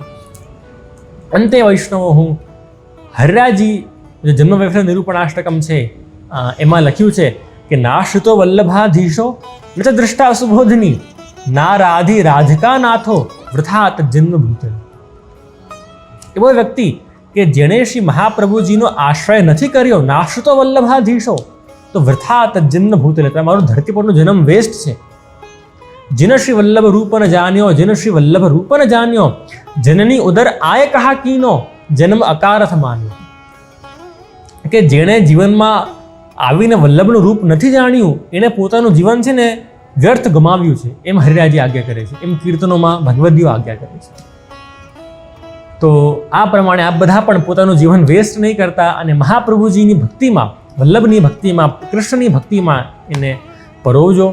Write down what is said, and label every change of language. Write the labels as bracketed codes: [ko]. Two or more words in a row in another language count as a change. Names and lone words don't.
[gu] અંતે વૈષ્ણવો, હું હરિરાજી જે જન્મ વૈષ્ણવ નિરૂપણાષ્ટકમ છે એમાં લખ્યું છે કે [sa] નાશ્રિતો વલ્લભાધીશો ન ચ દ્રષ્ટા સુબોધની ના રાધી રાધિકા નાથો વૃથા તજન્મ ભૂતલ. [gu] એવો વ્યક્તિ કે જેણે શ્રી મહાપ્રભુજીનો આશ્રય નથી કર્યો, [sa] નાશ્રિતો વલ્લભાધીશો, [gu] તો [sa] વૃથા તજન્મ ભૂતલ, [gu] તમારો ધરતી પરનો જન્મ વેસ્ટ છે. [bra] जिन श्री वल्लभ रूप न जान्यो, जिन श्री वल्लभ रूप न जान्यो, जननी उदर आय कहा कीनो, जन्म अकारथ मान्यो. [gu] કે જેણે જીવનમાં આવીને વલ્લભનું રૂપ નથી જાણ્યું એને પોતાનું જીવન છે ને વ્યર્થ ગમાવ્યું છે, એમ હરિરાજી આજ્ઞા કરે છે, એમ કીર્તનોમાં ભગવદીઓ આજ્ઞા કરે છે. તો આ પ્રમાણે આપ બધા પણ પોતાનું જીવન વેસ્ટ નહીં કરતા અને મહાપ્રભુજીની ભક્તિમાં, વલ્લભની ભક્તિમાં, કૃષ્ણની ભક્તિમાં એને પરોવજો.